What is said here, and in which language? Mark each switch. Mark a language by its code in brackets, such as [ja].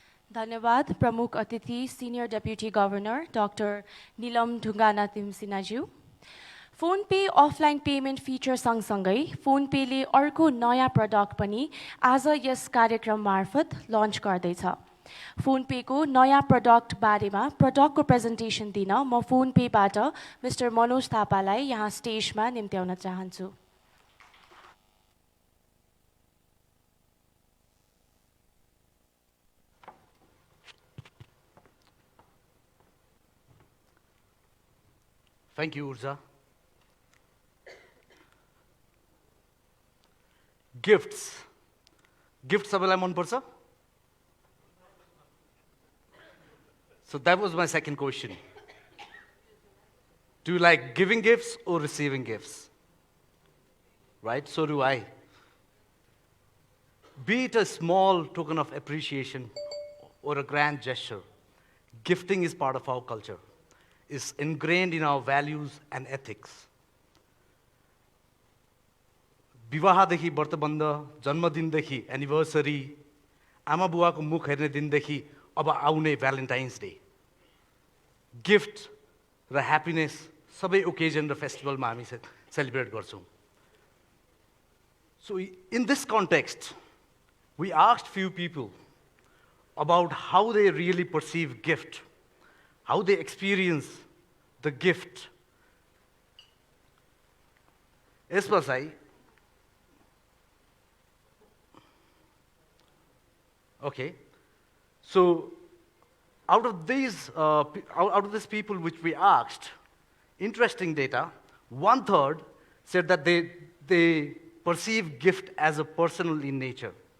[ne] धन्यवाद प्रमुख अतिथि senior deputy governor doctor Nilam Dhungana तिमसिनाज्यू। Phone pay offline payment feature सँगसँगै फोन पेले अर्को नयाँ प्रडक्ट पनि आज यस कार्यक्रम मार्फत लन्च गर्दैछ। फोनपेको नयाँ प्रडक्ट बारेमा प्रडक्टको प्रेजेन्टेसन दिन म फोनपेबाट मिस्टर मनोज थापालाई यहाँ स्टेजमा निम्त्याउन चाहन्छु। [en] Thank you, Urza. Gifts. [ne] Gifts सबैलाई मनपर्छ? [en] So that was my second question. Do you like giving gifts or receiving gifts? Right, so do I. Be it a small token of appreciation or a grand gesture, gifting is part of our culture, is ingrained in our values and ethics. [ne] विवाहदेखि व्रतबन्ध, जन्मदिनदेखि anniversary, आमा बुवाको मुख हेर्ने दिनदेखि अब आउने Valentine's day, gift र happiness सबै occasion र फेस्टिभलमा हामी सेलिब्रेट गर्छौँ. [en] So in this context, we asked few people about how they really perceive gift, how they experience the gift. [ne] यसमा चाहिँ [en] okay, so out of these people which we asked, interesting data, 1/3 said that they perceive gift as a personal in nature.